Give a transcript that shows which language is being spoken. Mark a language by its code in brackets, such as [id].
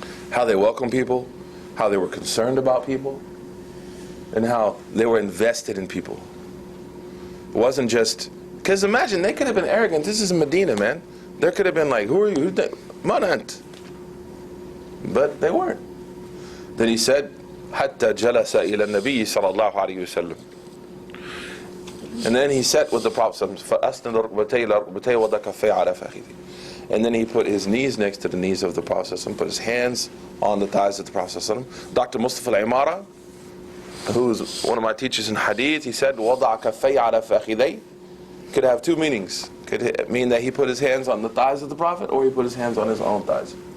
[en] How they welcomed people, how they were concerned about people, and how they were invested in people. It wasn't just, because imagine, they could have been arrogant. This is Medina, man. There could have been like, who are you? Manant. But they weren't. Then he said, [ar] حتى جلس إلى النبي صلى الله عليه وسلم. [en] And then he sat with the Prophet [ar] فأسند ركبتي إلى ركبتي وضع كفيه على فخذي. [en] And then he put his knees next to the knees of the Prophet, put his hands on the thighs of the Prophet. Dr. Mustafa al-Imara, who's one of my teachers in Hadith, he said [ar] وضع كفيه على فخذي [en] could have 2 meanings. Could mean that he put his hands on the thighs of the Prophet, or he put his hands on his own thighs.